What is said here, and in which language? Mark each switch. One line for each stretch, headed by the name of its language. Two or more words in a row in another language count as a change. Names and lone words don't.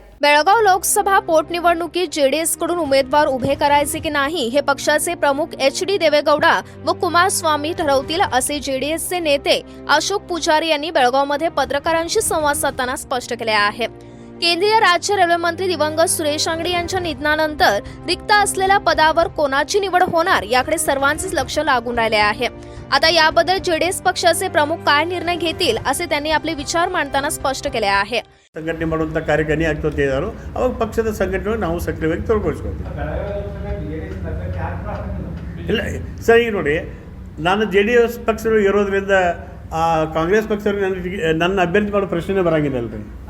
Marathi: बेळगाव लोकसभा पोटनिवडणुकीत जेडीएस कडून उमेदवार उभे करायचे की नाही हे पक्षाचे प्रमुख HD देवेगौडा व कुमारस्वामी ठरवतील असे जेडीएसचे नेते अशोक पुजारी यांनी बेळगावमध्ये पत्रकारांशी संवाद साधताना स्पष्ट केले आहे। केंद्रीय राज्य रेल्वे मंत्री दिवंगत सुरेश अंगडी यांच्या निधनानंतर रिक्त असलेल्या पदावर कोणाची निवड होणार याकडे सर्वांचेच लक्ष लागून राहिले आहे। आता याबद्दल जेडीएस पक्षाचे प्रमुख काय निर्णय घेतील असे त्यांनी आपले विचार मांडताना स्पष्ट केले आहे।
Kannada: ಸಂಘಟನೆ ಮಾಡುವಂತ ಕಾರ್ಯಕರ್ನಿ ಆಗ್ತೋತೆ ಇದ್ದಾರೋ ಅವಾಗ ಪಕ್ಷದ ಸಂಘಟನೆ ನಾವು ಸಕ್ರಿಯವಾಗಿ ತೊಡಗಿಸ್ಕೊಳ್ತೀವಿ। ಇಲ್ಲ ಸರ್, ಈಗ ನೋಡಿ, ನಾನು JDS ಪಕ್ಷದಲ್ಲಿ ಇರೋದ್ರಿಂದ ಕಾಂಗ್ರೆಸ್ ಪಕ್ಷದವ್ರಿಗೆ ನನ್ನ ಅಭ್ಯರ್ಥಿ ಮಾಡೋ ಪ್ರಶ್ನೆ ಬರಂಗಿಲ್ಲ ಅಲ್ರಿ।